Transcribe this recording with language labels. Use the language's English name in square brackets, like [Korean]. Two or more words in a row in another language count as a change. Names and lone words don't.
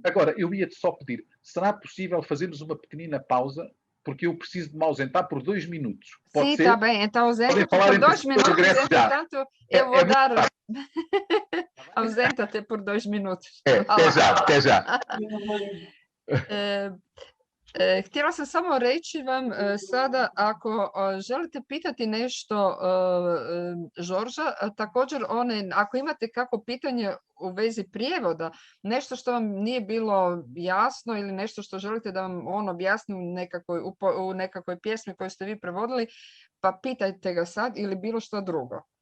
[Portuguese] Agora, eu ia-te só pedir, será possível fazermos uma pequenina pausa? Porque eu preciso de me ausentar por 2 minutos. Pode Sim, ser? Está bem. Então, ausenta-te por 2 minutos. Entretanto, eu vou dar... Ausenta-te por 2 minutos. Até já. [Croatian] Htjela sam samo reći vam sada, ako želite pitati nešto Žorža, također ako imate kako pitanje u vezi prijevoda, nešto što vam nije bilo jasno ili nešto što želite da vam on objasni u nekakvoj pjesmi koju ste vi prevodili, pa pitajte ga sad ili bilo što drugo.